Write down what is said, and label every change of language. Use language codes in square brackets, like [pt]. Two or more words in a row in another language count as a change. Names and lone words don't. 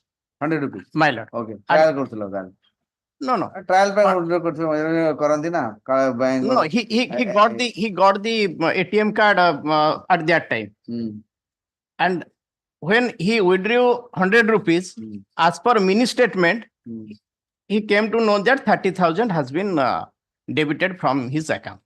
[en] 100 rupees. My lord. [or] Okay. Trial କରୁଥିଲ ତାହେଲେ. [en] No, no. [or] Trial ପାଇଁ withdraw କରୁଥିଲ କରନ୍ତି ନା bank. [en] No, he got the ATM card at that time. And when he withdrew 100 rupees, as per mini statement, he came to know that 30,000 has been debited from his account.